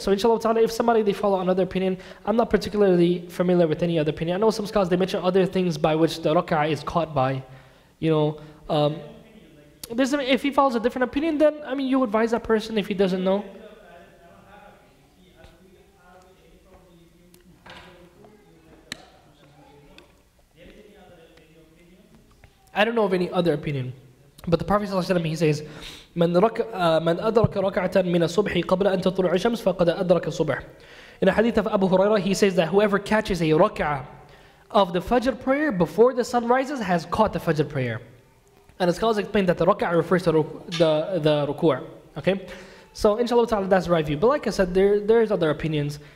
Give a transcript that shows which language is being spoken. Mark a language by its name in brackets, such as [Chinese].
[English] So inshallah ta'ala, if somebody, they follow another opinion, I'm not particularly familiar with any other opinion. I know some scholars, they mention other things by which the rak'ah is caught by, if he follows a different opinion, then, you advise that person if he doesn't know. I don't know of any other opinion. But the Prophet ﷺ, he says, [Arabic] من أدرك ركعة من الصبح قبل أن تطلع الشمس فقد أدرك الصبح. [English] In a hadith of Abu Hurairah, he says that whoever catches a rak'ah of the Fajr prayer before the sun rises has caught the Fajr prayer. And the scholars explain that the rak'ah refers to the ruku'. Okay? So inshallah ta'ala, that's the right view. But like I said, there's other opinions.